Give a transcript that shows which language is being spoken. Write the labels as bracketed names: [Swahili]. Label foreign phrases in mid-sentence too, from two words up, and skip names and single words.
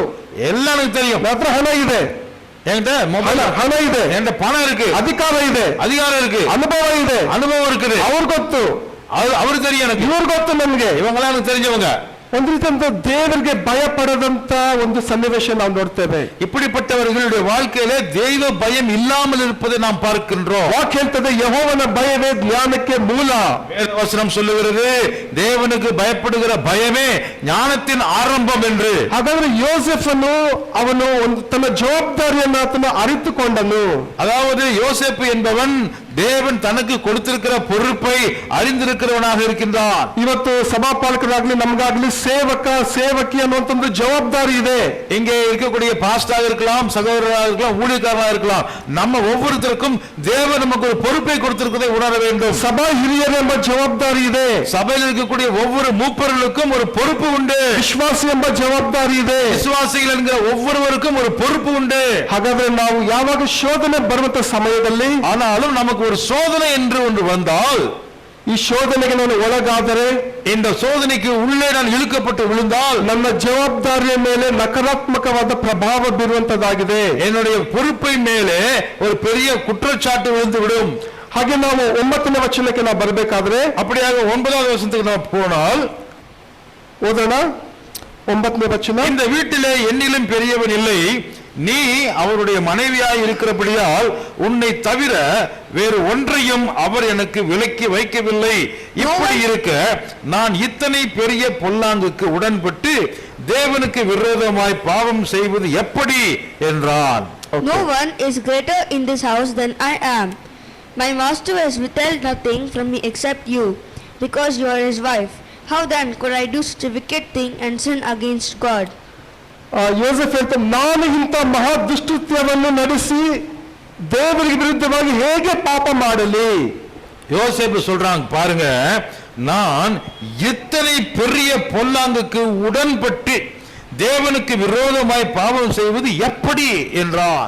[Tamil] ಎಲ್ಲ எனக்கு தெரியும். [Kannada] ನನ್ನ ಹತ್ರ ಹಣ ಇದೆ, [Tamil] என்கிட்ட ಮೊಬೈಲ್ [Kannada] ಹಣ ಇದೆ, [Tamil] என்கிட்ட பணம் இருக்கு, [Kannada] ಅಧಿಕಾರ ಇದೆ, [Tamil] அதிகாரம் இருக்கு, [Kannada] ಅನುಭವ ಇದೆ, [Tamil] அனுபவம் இருக்குது, [Kannada] ಅವ್ರು ಗೊತ್ತು, [Tamil] அவரு தெரியும் எனக்கு, [Kannada] ಇವ್ರು ಗೊತ್ತು ನಮ್ಗೆ, [Tamil] இவங்களாம் எனக்கு தெரிஞ்சவங்க. [Kannada] ಒಂದು ರೀತಿಯಂತ ದೇವರಿಗೆ ಭಯ ಪಡದಂತ ಒಂದು ಸನ್ನಿವೇಶ ನಾವು ನೋಡ್ತೇವೆ. [Tamil] இப்படிப்பட்டவர்களுடைய வாழ்க்கையிலே தெய்வ பயம் இல்லாமல் இருப்பதை நாம் பார்க்கின்றோம். [Kannada] ವಾಕ್ಯ ಹೇಳ್ತದೆ, ಯೆಹೋವನ ಭಯವೇ ಜ್ಞಾನಕ್ಕೆ ಮೂಲ. [Tamil] வேதவசனம் சொல்லுகிறது, தேவனுக்கு பயப்படுகிற பயமே ஞானத்தின் ஆரம்பம் என்று. [Kannada] ಹಾಗಾದ್ರೆ ಯೋಸೆಫನು ಅವನು ಒಂದು ತನ್ನ ಜವಾಬ್ದಾರಿಯನ್ನು ಆತನು ಅರಿತುಕೊಂಡನು. [Tamil] அதாவது யோசேப்பு என்பவன் தேவன் தனக்கு கொடுத்திருக்கிற பொறுப்பை அறிந்திருக்கிறவனாக இருக்கின்றான். [Kannada] ಇವತ್ತು ಸಭಾಪಾಲಕರಾಗ್ಲಿ ನಮ್ಗಾಗ್ಲಿ ಸೇವಕಿ ಅನ್ನುವಂತ ಒಂದು ಜವಾಬ್ದಾರಿ ಇದೆ. [Tamil] இங்கே இருக்கக்கூடிய பாஸ்டராக இருக்கலாம், சகோதரராக இருக்கலாம், ஊழியக்காரராக இருக்கலாம், நம்ம ஒவ்வொருத்தருக்கும் தேவன் நமக்கு ஒரு பொறுப்பை கொடுத்திருக்கிறதை உணர வேண்டும். [Kannada] ಸಭಾ ಹಿರಿಯರು ಎಂಬ ಜವಾಬ್ದಾರಿ ಇದೆ. [Tamil] சபையில் இருக்கக்கூடிய ஒவ்வொரு மூப்பர்களுக்கும் ஒரு பொறுப்பு உண்டு. [Kannada] ವಿಶ್ವಾಸಿ ಎಂಬ ಜವಾಬ್ದಾರಿ ಇದೆ. [Tamil] விசுவாசிகள் என்கிற ஒவ்வொருவருக்கும் ஒரு பொறுப்பு உண்டு. [Kannada] ಹಾಗಾದ್ರೆ ನಾವು ಯಾವಾಗ ಶೋಧನೆ ಬರುವಂತ ಸಮಯದಲ್ಲಿ, [Tamil] ஆனாலும் நமக்கு ஒரு சோதனை என்று ஒன்று வந்தால், [Kannada] ಈ ಶೋಧನೆಗೆ ನಾನು ಒಳಗಾದರೆ, [Tamil] இந்த சோதனைக்கு உள்ளே நான் இழுக்கப்பட்டு விழுந்தால், [Kannada] ನನ್ನ ಜವಾಬ್ದಾರಿಯ ಮೇಲೆ ನಕಾರಾತ್ಮಕವಾದ ಪ್ರಭಾವ ಬೀರುವಂತದ್ದಾಗಿದೆ. [Tamil] என்னுடைய பொறுப்பை மேலே ஒரு பெரிய குற்றச்சாட்டு விழுந்து விடும். [Kannada] ಹಾಗೆ ನಾವು 9ನೇ ವಚನಕ್ಕೆ ನಾವು ಬರಬೇಕಾದ್ರೆ, [Tamil] அப்படியாக 9வது வசனத்துக்கு நாம் போனால், [Kannada] ಓದೋಣ 9ನೇ ವಚನ. [Tamil] இந்த வீட்டிலே என்னிலும் பெரியவன் இல்லை, நீ அவருடைய மனைவியாய் இருக்கிறபடியால் உன்னை தவிர வேறு ஒன்றையும் அவர் எனக்கு விலக்கி வைக்கவில்லை. இப்படி இருக்க நான் இத்தனை பெரிய பொல்லாங்குக்கு உடன்பட்டு தேவனுக்கு விரோதமாய் பாவம் செய்வது எப்படி என்றான். [English] No one is greater in this house than I am. My master has withheld nothing from me except you, because you are his wife. How then could I do such a wicked thing and sin against God? [Kannada] ಯೋಸೆಫ್ ಹೇಳ್ತಾನೆ, ನಾನು ಇಂಥ ಮಹಾ ದುಷ್ಕೃತ್ಯವನ್ನು ನಡೆಸಿ ದೇವರಿಗೆ ವಿರುದ್ಧವಾಗಿ ಹೇಗೆ ಪಾಪ ಮಾಡಲಿ? [Tamil] யோசேப்பு சொல்றாங்க பாருங்க, நான் இத்தனை பெரிய பொல்லாங்குக்கு உடன்பட்டு தேவனுக்கு விரோதமாய் பாவம் செய்வது எப்படி என்றான்.